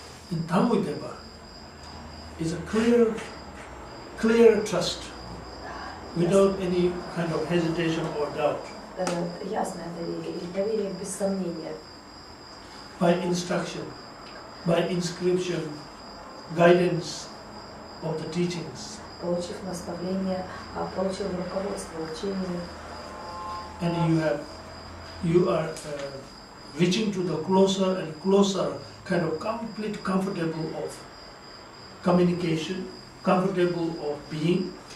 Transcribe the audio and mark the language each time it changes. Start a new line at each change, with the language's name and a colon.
English: In Tamudeva is a clear trust, without any kind of hesitation or doubt.
Russian: Ясное доверие, или доверие без сомнения.
English: By instruction, by inscription, guidance of the teachings.
Russian: Получив наставление, получив руководство учениями.
English: And you are reaching to the closer and closer kind of complete comfortable of communication, comfortable of being.